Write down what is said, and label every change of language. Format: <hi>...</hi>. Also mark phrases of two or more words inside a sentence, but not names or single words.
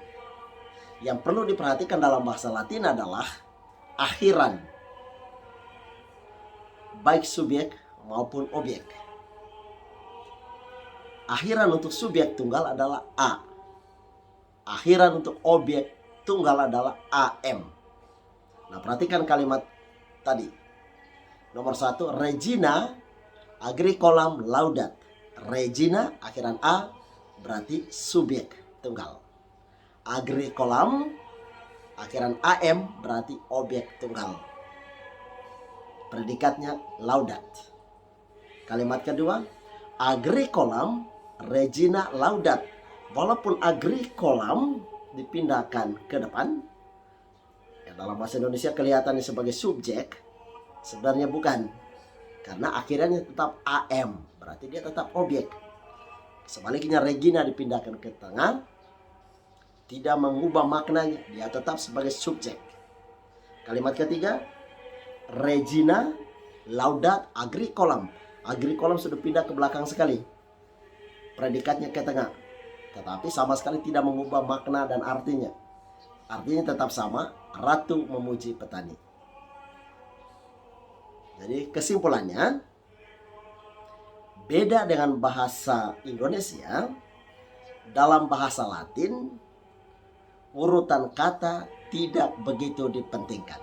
<id>Yang perlu diperhatikan dalam bahasa Latin adalah akhiran, baik subjek maupun objek. Akhiran untuk subjek tunggal adalah A. Akhiran untuk objek tunggal adalah AM. Nah, perhatikan kalimat tadi. Nomor 1,</id> <la>Regina agricolam laudat.</la> <id>Regina akhiran A berarti subjek tunggal. Agricolam akhiran AM berarti objek tunggal. Predikatnya laudat. Kalimat kedua,</id> <la>agricolam Regina laudat.</la> <id>Walaupun agricolam dipindahkan ke depan, ya dalam bahasa Indonesia kelihatannya sebagai subjek, sebenarnya bukan. Karena akhirnya tetap AM, berarti dia tetap objek. Sebaliknya Regina dipindahkan ke tengah, tidak mengubah maknanya, dia tetap sebagai subjek. Kalimat ketiga,</id> <la>Regina laudat agricolam.</la> <id>Agricolam sudah pindah ke belakang sekali. Predikatnya ke tengah. Tetapi sama sekali tidak mengubah makna dan artinya. Artinya tetap sama, ratu memuji petani. Jadi kesimpulannya, beda dengan bahasa Indonesia, dalam bahasa Latin urutan kata tidak begitu dipentingkan.</id>